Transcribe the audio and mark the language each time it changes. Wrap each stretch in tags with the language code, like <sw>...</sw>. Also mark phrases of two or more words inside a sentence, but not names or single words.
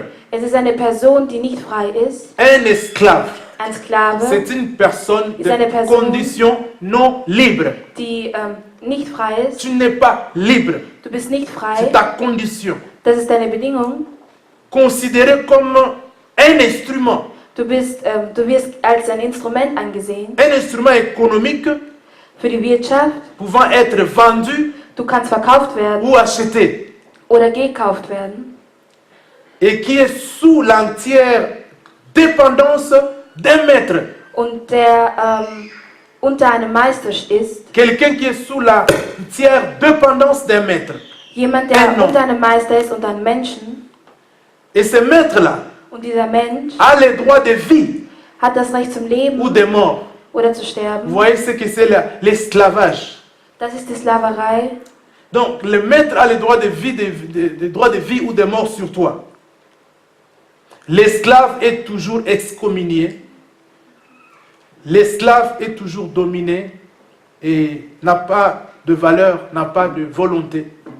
<de>Es ist eine Person, die nicht frei ist.</de> <fr>Un esclave,</fr> <de>Ein Sklave,</de> <fr>c'est une personne</fr> <de>Ist eine</de> <fr>de</fr> <de>Person-</de> <fr>condition non libre.</fr> <de>die nicht frei ist.</de> <fr>Tu n'es pas libre.</fr> <de>Du bist nicht</de> <fr>C'est</fr> <de>frei.</de> <fr>ta condition.</fr> <de>Das ist deine Bedingung.</de> <fr>Considéré comme un instrument.</fr> <de>Du wirst als ein Instrument angesehen</de> <fr>Un instrument économique</fr> <de>für die Wirtschaft.</de> <fr>pouvant être vendu</fr> <de>Du kannst verkauft werden</de> <fr>ou acheté.</fr> <de>oder gekauft werden.</de> <fr>Et qui est sous l'entière dépendance d'un maître.</fr> <de>Und der unter einem Meister ist.</de> <fr>Quelqu'un qui est sous l'entière dépendance d'un maître.</fr> <de>Jemand, der Ein Mann. unter einem Meister ist, unter einem Menschen.</de> <fr>Et ce maître-là</fr> <de>Und dieser Mensch</de> <fr>a le droit de vie</fr> <de>hat das Recht zum</de> <fr>ou</fr> <de>Leben</de> <fr>de mort.</fr> <de>oder zu</de> <fr>Vous</fr> <de>sterben.</de> <fr>voyez ce que c'est l'esclavage.</fr> <de>Das ist die Sklaverei.</de> <fr>Donc le maître a le droit de vie, droit de vie ou de mort sur toi. L'esclave est toujours excommunié. L'esclave est toujours dominé et n'a pas de valeur, n'a pas de volonté.</fr>